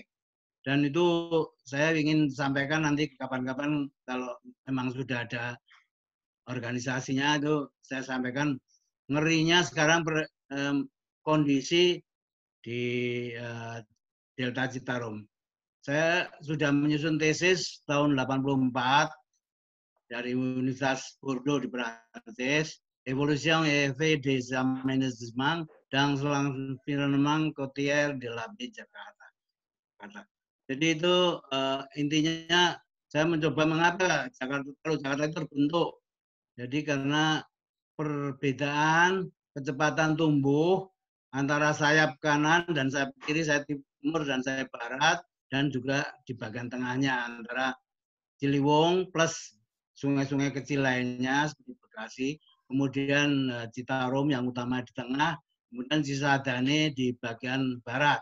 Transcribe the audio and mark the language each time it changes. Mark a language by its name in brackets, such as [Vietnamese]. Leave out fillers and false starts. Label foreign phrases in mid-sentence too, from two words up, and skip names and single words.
[Indonesian] Dan itu saya ingin sampaikan nanti kapan-kapan kalau memang sudah ada organisasinya, itu saya sampaikan ngerinya sekarang kondisi di Delta Citarum. Saya sudah menyusun tesis tahun 84 dari Universitas Bordeaux di Prancis, [French] Evolution et effet des aménagements dans l'environnement côtier de la baie Jakarta. [Indonesian] Jadi itu intinya saya mencoba mengapa Jakarta itu terbentuk. Jadi karena perbedaan kecepatan tumbuh antara sayap kanan dan sayap kiri, sayap timur dan sayap barat, dan juga di bagian tengahnya antara Ciliwung plus sungai-sungai kecil lainnya seperti Bekasi, kemudian Citarum yang utama di tengah, kemudian Cisadane di bagian barat.